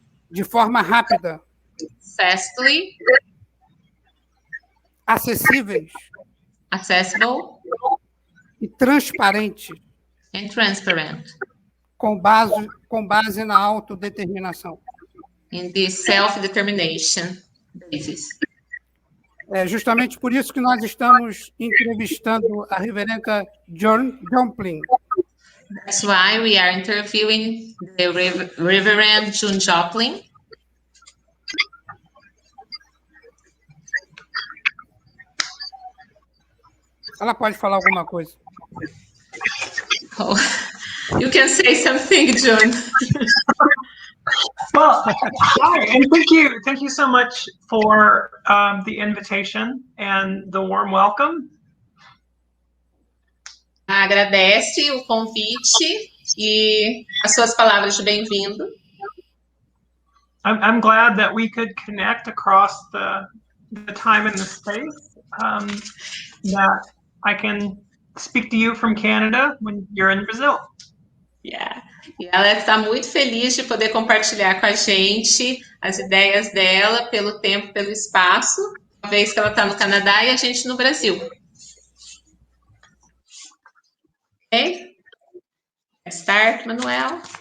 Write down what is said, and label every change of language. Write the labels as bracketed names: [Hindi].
[Portuguese] De forma rápida. [English] Fastly. [Portuguese] Acessíveis. [English] Accessible. [Portuguese] E transparentes. [English] And transparent. [Portuguese] Com base na autodeterminação. [English] In this self-determination basis. [Portuguese] É justamente por isso que nós estamos entrevistando a reverenda John Joplin. [English] That's why we are interviewing the Reverend June Joplin. [Portuguese] Ela pode falar alguma coisa. [English] Oh, you can say something, June. Well, hi, and thank you so much for the invitation and the warm welcome. [Portuguese] Agradece o convite e as suas palavras de bem-vindo. [English] I'm glad that we could connect across the time and the space. That I can speak to you from Canada when you're in Brazil. Yeah. [Portuguese] E ela está muito feliz de poder compartilhar com a gente as ideias dela, pelo tempo, pelo espaço, uma vez que ela está no Canadá e a gente no Brasil. [English] Ok? Let's start, Manuel.